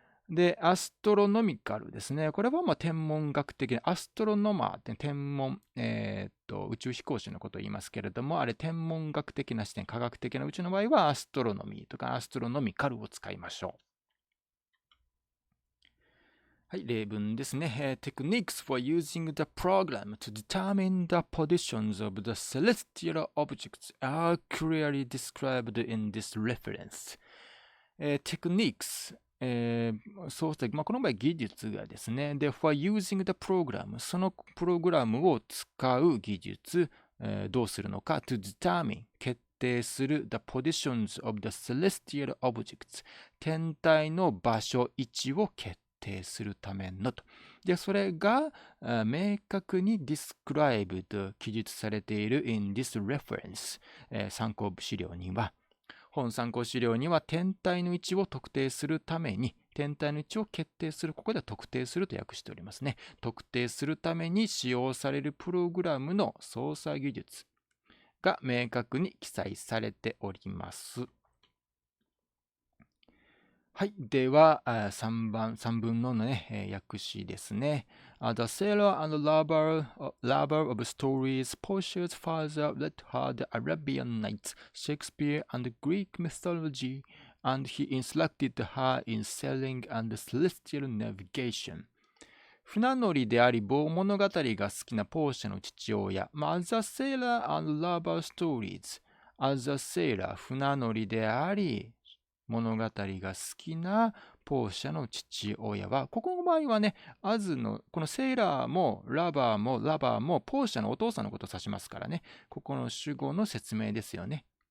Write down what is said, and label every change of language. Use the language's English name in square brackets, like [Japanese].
[Japanese] で、アストロノミカルですね。これは天文学的な、アストロノマーって天文、宇宙飛行士のことを言いますけれども、あれ天文学的な視点、科学的な宇宙の場合はアストロノミーとかアストロノミカルを使いましょう。はい、例文ですね。 [English] Techniques for using the program to determine the positions of the celestial objects are clearly described in this reference. [Japanese] Techniquesそうして、この場合技術がですね。で、 [English] for using the program、 [Japanese] そのプログラムを使う技術、どうするのか、 [English] to determine、 [Japanese] 決定する [English] the positions of the celestial objects、 [Japanese] 天体の場所、位置を決定するためのと。で、それが明確に [English] described、 [Japanese] 記述されている [English] in this reference、 [Japanese] 参考資料には、本参考資料には天体の位置を特定するために、天体の位置を決定する、ここでは特定すると訳しておりますね。特定するために使用されるプログラムの操作技術が明確に記載されております。はい。では、3分のね、訳詞ですね。 [English] The sailor and lover of stories, Portia's father read her the Arabian Nights, Shakespeare and Greek mythology, and he instructed her in sailing and celestial navigation. [Japanese] 船乗りであり、物語が好きなポーシャの父親。 [English] As a sailor and lover stories. As a sailor, [Japanese] 船乗りであり、物語が好きなポーシャの父親は、ここの場合はね、アズの、このセーラーもラバーもポーシャのお父さんのことを指しますからね、ここの主語の説明ですよね。